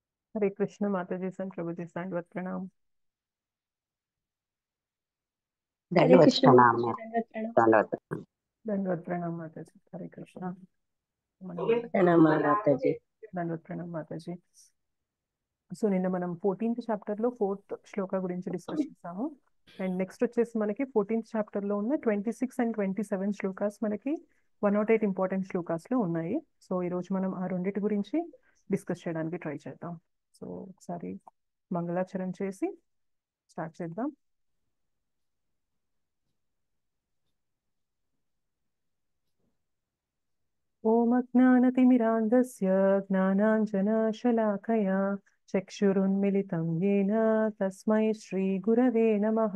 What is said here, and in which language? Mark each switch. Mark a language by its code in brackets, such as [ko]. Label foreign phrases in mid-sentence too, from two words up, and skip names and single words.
[hi] हरे कृष्ण माता जी सन प्रभु जी दंडवत प्रणाम। हरे दंडवत कृष्ण माता प्रणाम जी, माँ। दंडवत प्रणाम। दंडवत प्रणाम। दंडवत प्रणाम माता जी। हरे कृष्ण। प्रणाम माता जी। दंडवत प्रणाम माता जी। [te] సో నిన్న మనం 14th చాప్టర్ లో 4th శ్లోక గురించి డిస్కస్ చేసాము. [en] and next [te] వచ్చేసి మనకి 14th చాప్టర్ లో ఉన్న 26 అండ్ 27 శ్లోకాస్ మనకి 108 ఇంపార్టెంట్ శ్లోకాస్ లో ఉన్నాయి. సో ఈ రోజు మనం ఆ రెండింటి గురించి డిస్కస్ చేయడానికి ట్రై చేద్దాం. సో ఒకసారి మంగళాచరణ చేసి స్టార్ట్ చేద్దాం. [sa] ॐ अज्ञानतिमिरान्धस्य ज्ञानाञ्जनशलाकया चक्षुरुन्मिलितं येन तस्मै श्रीगुरवे नमः।